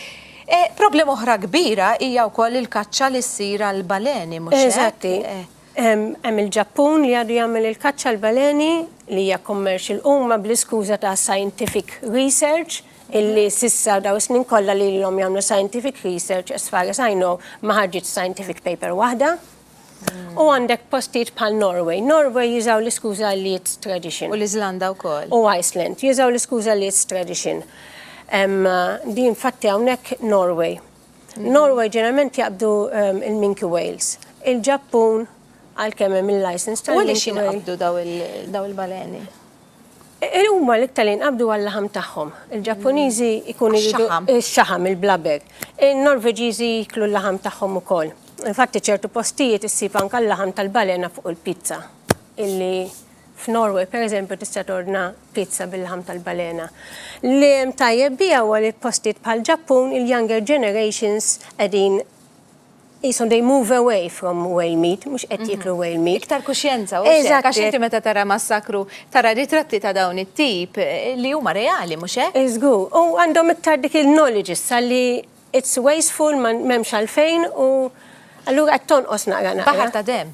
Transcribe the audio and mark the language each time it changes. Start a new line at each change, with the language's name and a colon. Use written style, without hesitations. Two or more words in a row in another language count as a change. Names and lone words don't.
Maltese: Problema oħra kbira hija wkoll il-kaċċa li ssir għall-baleni, mhux hekk? Eżatti. Hemm il-Ġappun li għadu jagħmel il-kaċċa l-baleni li hija commercial huma bl-iskuża ta'
English: scientific research
Maltese: illi sissa daw snin kollha li l-hom jagħmlu
English: scientific research as far as I know
Maltese: ma ħarġitx
English: scientific paper
Maltese: waħda. U għandek postijiet bħal Norway. Norway jużaw l-iskuża li
English: it's tradition.
Maltese: U l-Iżlanda wkoll. U Iceland jużaw l-iskuża li
English: it's tradition.
Maltese: Din fatti hawnhekk Norway. Norway ġeneralment jaqbdu il-
English: minke whales.
Maltese: Il-Ġappun għalkemm hemm il-license tal-
English: minke whale.
Maltese: U għaliex jinqabdu daw il-baleni? Huma l-iktar li nqabdu għall-laħam tagħhom. Il-Ġappuniżi ikunu x-xaħam, il-blaber. Il-Norveġiżi jiklu l-laħam tagħhom ukoll. Infatti ċertu postijiet issib anke l-laħam tal-balena fuq il-pizza. Illi f'Norway, per eżempju, tista' torna pizza bil-laħam tal-balena. Li tajjeb bija huwa li postijiet bħal-Ġappun, il-
English: younger generations
Maltese: qegħdin jisom
English: they move away from whale meat,
Maltese: mux qed jiklu
English: whale meat.
Maltese: Iktar kuxjenza, u għax inti meta tara massakru, tara ritratti ta' dawn it-tip li huma reali, mux hekk? Iżgu, u għandhom iktar dik il-knowledge issa li
English: it's wasteful,
Maltese: m'hemmx għalfejn u allura qed tonqos naqra naqra. Baħar ta' dem.